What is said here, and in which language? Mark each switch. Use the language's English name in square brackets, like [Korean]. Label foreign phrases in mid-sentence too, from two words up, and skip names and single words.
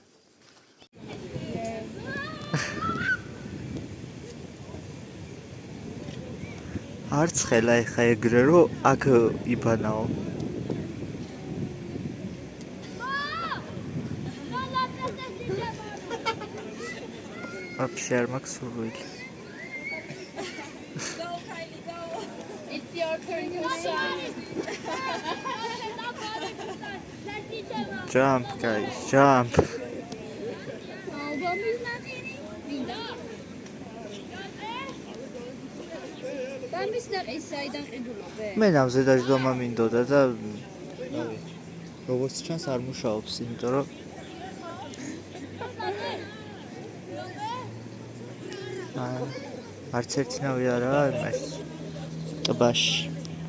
[Georgian] არც ხელა ეხა ეგრე რომ აქ იბანაო. Вообще არ მაქვს სურვილი. [English] It's your turn to shine. Jump guys, jump. [Georgian] მე ნავზე დაждომა მინდოდა და როგორც ჩანს არ მუშაობს, იმიტომ რომ არც ერთი ნავი არაა იმას ტბაში.